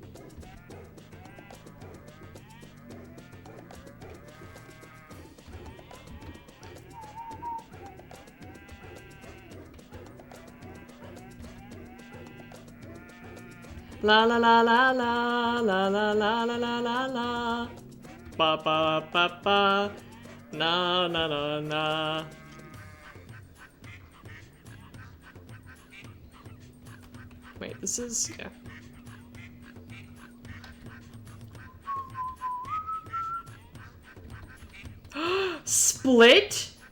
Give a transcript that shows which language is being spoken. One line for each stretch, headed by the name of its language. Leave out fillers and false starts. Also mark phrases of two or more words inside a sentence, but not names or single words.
English: La la la la la la la la la la la la. Ba ba ba ba. Na na na na. Wait, this is yeah. Split?